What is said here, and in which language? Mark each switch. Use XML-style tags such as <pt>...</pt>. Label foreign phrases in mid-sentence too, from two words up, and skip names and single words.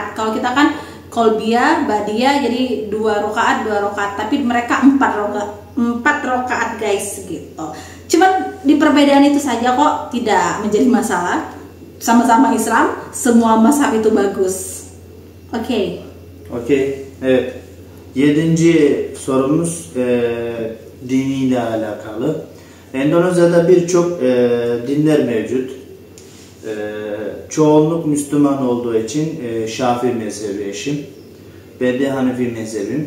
<id>Kalau kita kan kolbiyah, badiyah, jadi 2 rakaat. Tapi mereka 4 rakaat guys gitu. Cuman di perbedaan itu saja kok, tidak menjadi masalah. Sama-sama Islam, semua mazhab itu bagus. Oke.</id> <tr>Evet. 7. sorumuz diniyle alakalı. Endonezya'da birçok dinler mevcut. Çoğunluk Müslüman olduğu için Şafii mezhebi eşim. Ben de Hanefi mezhebim.</tr>